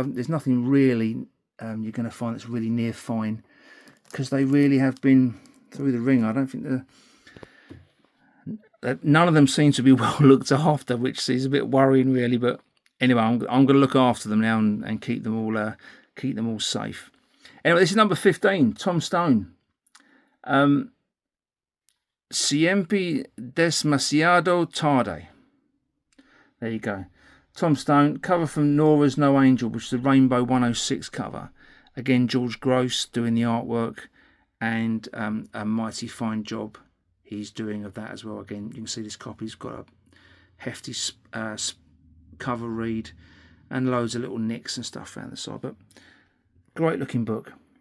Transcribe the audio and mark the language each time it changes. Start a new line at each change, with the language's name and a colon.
English: There's nothing really you're going to find that's really near fine, because they really have been through the ring. I don't think none of them seem to be well looked after, which is a bit worrying, really. But anyway, I'm going to look after them now and keep them all safe. Anyway, this is number 15, Tom Stone.
Spanish: Siempre demasiado tarde.
English: There you go. Tom Stone, cover from Nora's No Angel, which is the Rainbow 106 cover. Again, George Gross doing the artwork, and a mighty fine job he's doing of that as well. Again, you can see this copy's got a hefty cover read and loads of little nicks and stuff around the side, but great looking book.